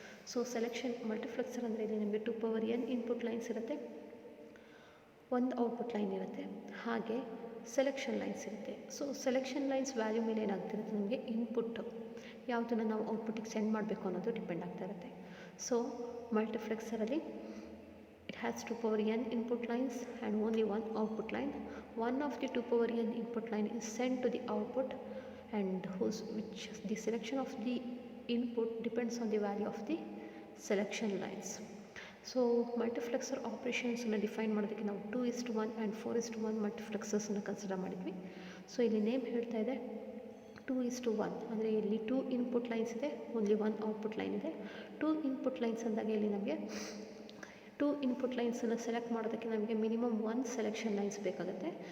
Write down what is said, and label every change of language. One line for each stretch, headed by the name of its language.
Kannada: So selection multiplexer ಅಂದರೆ ಇಲ್ಲಿ ನಮಗೆ 2n ಇನ್ಪುಟ್ ಲೈನ್ಸ್ ಇರುತ್ತೆ, ಒಂದು ಔಟ್ಪುಟ್ ಲೈನ್ ಇರುತ್ತೆ, ಹಾಗೆ ಸೆಲೆಕ್ಷನ್ ಲೈನ್ಸ್ ಇರುತ್ತೆ. ಸೊ ಸೆಲೆಕ್ಷನ್ ಲೈನ್ಸ್ ವ್ಯಾಲ್ಯೂ ಮೇಲೆ ಏನಾಗ್ತಿರುತ್ತೆ, ನಮಗೆ ಇನ್ಪುಟ್ ಯಾವುದನ್ನು ನಾವು ಔಟ್ಪುಟ್ಟಿಗೆ ಸೆಂಡ್ ಮಾಡಬೇಕು ಅನ್ನೋದು ಡಿಪೆಂಡ್ ಆಗ್ತಾ ಇರುತ್ತೆ.
English: So ಮಲ್ಟಿಪ್ಲೆಕ್ಸರಲ್ಲಿ it has 2n input lines and only one output line. One of the 2n input line is send to the output and which the selection of the input depends on the value of the selection lines.
Kannada: So multiplexer ಆಪ್ರೇಷನ್ಸನ್ನು define ಮಾಡೋದಕ್ಕೆ ನಾವು 2:1 and 4:1 ಮಲ್ಟಿಪ್ಲೆಕ್ಸರ್ಸನ್ನು consider ಮಾಡಿದ್ವಿ. So ಇಲ್ಲಿ name ಹೇಳ್ತಾ ಇದೆ 2:1 ಅಂದರೆ ಇಲ್ಲಿ 2 input lines ಇದೆ, only 1 output line ಇದೆ. 2 ಇನ್ಪುಟ್ ಲೈನ್ಸ್ ಅಂದಾಗ ಇಲ್ಲಿ ನಮಗೆ 2 ಇನ್ಪುಟ್ ಲೈನ್ಸನ್ನು ಸೆಲೆಕ್ಟ್ ಮಾಡೋದಕ್ಕೆ ನಮಗೆ ಮಿನಿಮಮ್ 1 ಸೆಲೆಕ್ಷನ್ ಲೈನ್ಸ್ ಬೇಕಾಗುತ್ತೆ.